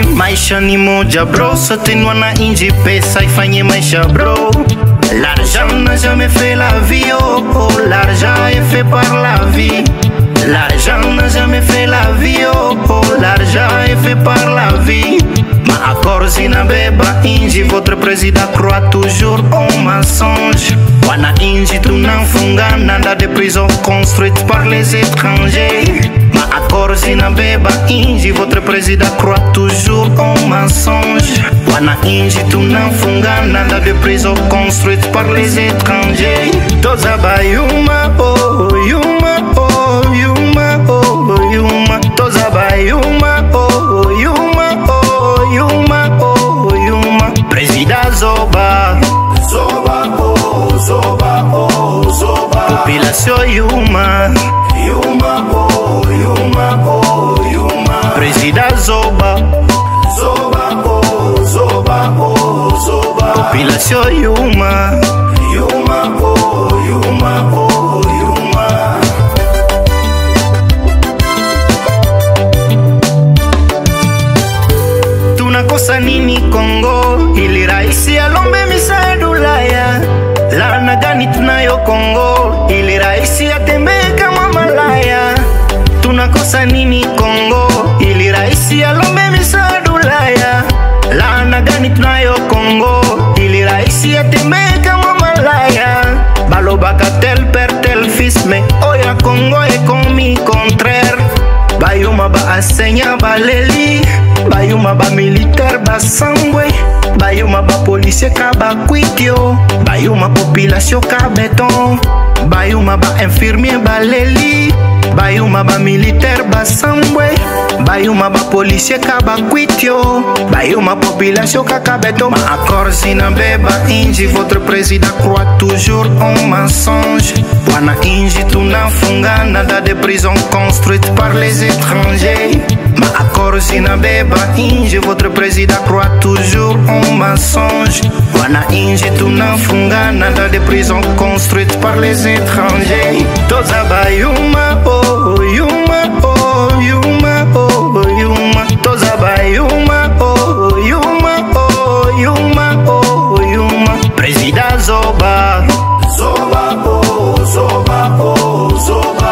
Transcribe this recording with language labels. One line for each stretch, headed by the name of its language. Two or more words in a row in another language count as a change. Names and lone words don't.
Swahili: Maisha ni moja bro, sote ni wananchi, pesa ifanye maisha bro.
French: L'argent n'a jamais fait la vie, oh oh, l'argent est fait par la vie. L'argent n'a jamais fait la vie, oh oh, l'argent est fait par la vie.
Swahili: Ma accord zinabeba inji,
French: votre président croit toujours au mensonge.
Swahili: Wana inji tunafungana
French: dans des prisons construites par les étrangers.
Swahili: Ma accord zinabeba inji,
French: votre président croit toujours au mensonge.
Swahili: Wana inji tunafungana
French: dans des prisons construites par les étrangers.
Lingala: Toza ba yuma oh yuma oh yuma oh yuma. Toza ba yuma oh yuma oh yuma oh yuma. Président Zoba Zoba oh Zoba oh Zoba. Population yuma yuma oh yuma oh yuma. Président Zoba Zoba oh Zoba oh Zoba. Population yuma yuma oh yuma oh yuma.
Swahili: Tunakosa nini Kongo ili raisi alombe misaada Ulaya? Laana gani tunayo Kongo ili raisi atembee kama malaya? Tunakosa nini Kongo ili raisi alombe misaada Ulaya? Laana gani tunayo Kongo ili raisi atembee kama malaya?
French: Balobaka tel père tel fils, mais oya Kongo est commis contraire.
Lingala: Bayuma ba enseignant baleli, bayuma ba militaire basangwe, bayuma ba policier ka bakwitio, bayuma population ka béton, bayuma ba infirmier baleli, bayuma ba militaire basangwe, bayuma ba policier ka bakwitio, bayuma population ka béton.
Swahili: Ma accord zinabeba inji,
French: votre président croit toujours au mensonge.
Swahili: Wana inji tunafungana
French: dans des prisons construites par les étrangers.
Swahili: Ma accord zinabeba inji,
French: votre président croit toujours au mensonge.
Swahili: Wana inji tunafungana
French: dans des prisons construites par les étrangers.
Lingala: Toza ba yuma oh yuma oh yuma oh yuma. Toza ba yuma oh yuma oh yuma oh yuma. Président Zoba Zoba oh Zoba oh Zoba.